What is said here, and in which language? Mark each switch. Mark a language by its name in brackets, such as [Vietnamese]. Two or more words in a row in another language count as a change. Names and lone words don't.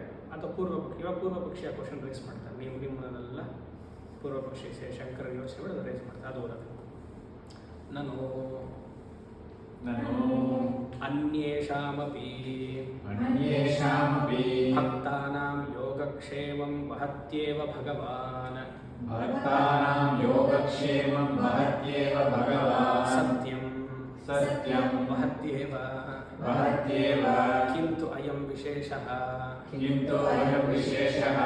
[Kannada] ಅಥವಾ ಇವಾಗ ಪೂರ್ವ ಪಕ್ಷಿಯ [English] question raise [Kannada] ಮಾಡ್ತಾರೆ. ನಿಮ್ಮನ್ನೆಲ್ಲ ಪೂರ್ವ ಪಕ್ಷಿ ಶಂಕರ ಯೋಚನೆಗಳು ಅದು ರೈಸ್ ಮಾಡ್ತಾರೆ. ಅದು ಓದೋದು ನಾನು [Sanskrit] ಅನ್ಯೇಷಾಮಪಿ ಭಕ್ತಾನಾಂ ಯೋಗಕ್ಷೇಮಂ ವಹತ್ಯೇವ ಭಗವಾನ್. ಭಕ್ತಾನಾಂ ಯೋಗಕ್ಷೇಮಂ ವಹತ್ಯೇವ ಭಗವಾನ್. ಸತ್ಯಂ ಸತ್ಯಂ ವಹತ್ಯೇವ ವಹತ್ಯೇವ. ಕಿಂತು ಅಯಂ ವಿಶೇಷಃ ಕಿಂತು ಅಯಂ ವಿಶೇಷಃ.